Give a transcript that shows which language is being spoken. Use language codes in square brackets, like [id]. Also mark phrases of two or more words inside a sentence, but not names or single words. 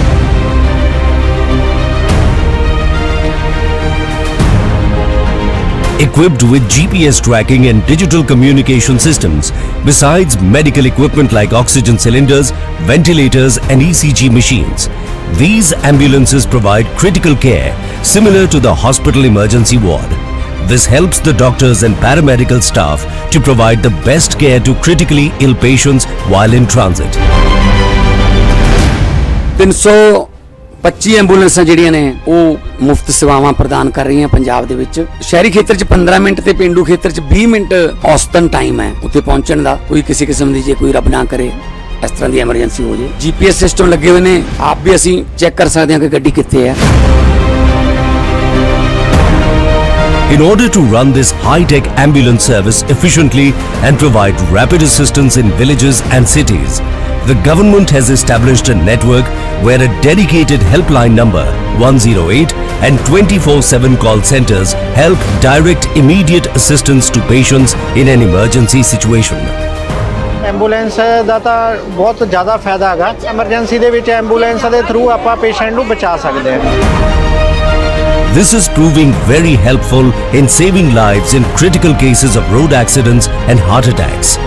[en] Equipped with GPS tracking and digital communication systems, besides medical equipment like oxygen cylinders, ventilators and ECG machines. These ambulances provide critical care similar to the hospital emergency ward. This helps the doctors and paramedical staff to provide the best care to critically ill patients while in transit. [pa] 25 ਐਂਬੂਲੈਂਸਾਂ ਜਿਹੜੀਆਂ ਨੇ ਉਹ ਮੁਫਤ ਸੇਵਾਵਾਂ ਪ੍ਰਦਾਨ ਕਰ ਰਹੀਆਂ ਪੰਜਾਬ ਦੇ ਵਿੱਚ। ਸ਼ਹਿਰੀ ਖੇਤਰ 'ਚ 15 ਮਿੰਟ ਤੇ ਪਿੰਡੂ ਖੇਤਰ 'ਚ 20 ਮਿੰਟ ਔਸਤਨ ਟਾਈਮ ਹੈ ਉੱਥੇ ਪਹੁੰਚਣ ਦਾ। ਕੋਈ ਕਿਸੇ ਕਿਸਮ ਦੀ ਜੇ ਕੋਈ ਰੱਬ ਨਾ ਕਰੇ ਇਸ ਤਰ੍ਹਾਂ ਦੀ ਐਮਰਜੈਂਸੀ ਹੋ ਜੇ, GPS ਸਿਸਟਮ ਲੱਗੇ ਹੋਏ ਨੇ, ਆਪ ਵੀ ਅਸੀਂ ਚੈੱਕ ਕਰ ਸਕਦੇ ਹਾਂ ਕਿ ਗੱਡੀ ਕਿੱਥੇ ਹੈ। [en] In order to run this high-tech ambulance service efficiently and provide rapid assistance in villages and cities, the government has established a network where a dedicated helpline number 108 and 24/7 call centers help direct immediate assistance to patients in an emergency situation. [pa] ਐਂਬੂਲੈਂਸ ਦਾ ਤਾਂ ਬਹੁਤ ਜ਼ਿਆਦਾ ਫਾਇਦਾ ਹੈਗਾ। ਐਮਰਜੈਂਸੀ ਦੇ ਵਿੱਚ ਐਂਬੂਲੈਂਸ ਦੇ ਥਰੂ ਆਪਾਂ ਪੇਸ਼ੈਂਟ ਨੂੰ ਬਚਾ ਸਕਦੇ ਹਾਂ। [en] This is proving very helpful in saving lives in critical cases of road accidents and heart attacks.